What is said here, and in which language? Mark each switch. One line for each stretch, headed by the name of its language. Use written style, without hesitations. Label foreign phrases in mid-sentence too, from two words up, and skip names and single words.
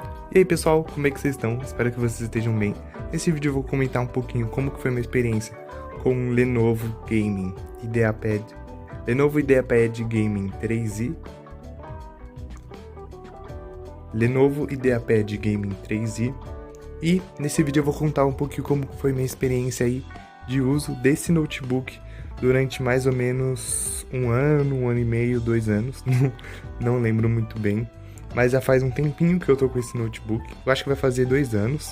Portuguese: E aí pessoal, como é que vocês estão? Espero que vocês estejam bem. Nesse vídeo eu vou comentar um pouquinho como que foi minha experiência com o Lenovo Gaming IdeaPad. Lenovo IdeaPad Gaming 3i. Lenovo IdeaPad Gaming 3i. E nesse vídeo eu vou contar um pouquinho como foi minha experiência aí de uso desse notebook durante mais ou menos um ano e meio, 2 anos. Não lembro muito bem. Mas já faz um tempinho que eu tô com esse notebook. Eu acho que vai fazer 2 anos.